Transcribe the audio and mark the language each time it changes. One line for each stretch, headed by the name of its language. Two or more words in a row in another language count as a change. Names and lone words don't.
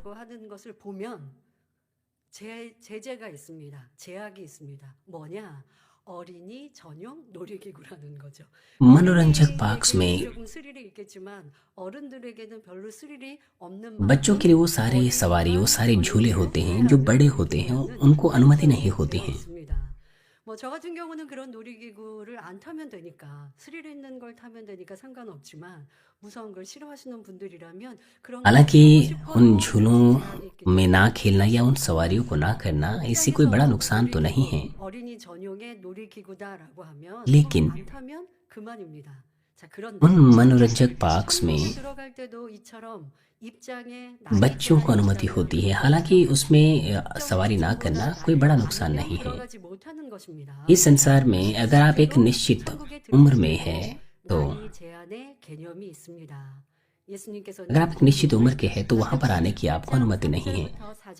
Hindi: मनोरंजक पार्क्स में बच्चों के लिए वो सारे सवारी, वो सारे झूले होते हैं जो बड़े होते हैं, उनको अनुमति नहीं होती है।
Korean: 저 같은 경우는 그런 놀이기구를 안 타면 되니까, 스릴 있는 걸 타면 되니까 상관없지만 무서운 걸 싫어하시는 분들이라면 그런
Hindi: हालांकि उन झूलों में ना खेलना या उन सवारियों को ना करना इससे कोई बड़ा नुकसान तो नहीं है,
Korean: 어린이 전용의 놀이기구다라고 하면
Hindi: लेकिन
Korean: 안 타면 그만입니다. 자,
Hindi: उन मनोरंजक पार्क्स में
Korean: 들어갈 때도 이처럼
Hindi: बच्चों को अनुमति होती है। हालांकि उसमें सवारी ना करना कोई बड़ा नुकसान नहीं है। इस संसार में अगर आप एक निश्चित उम्र में हैं तो अगर आप एक निश्चित उम्र के हैं तो वहां पर आने की आपको अनुमति नहीं है।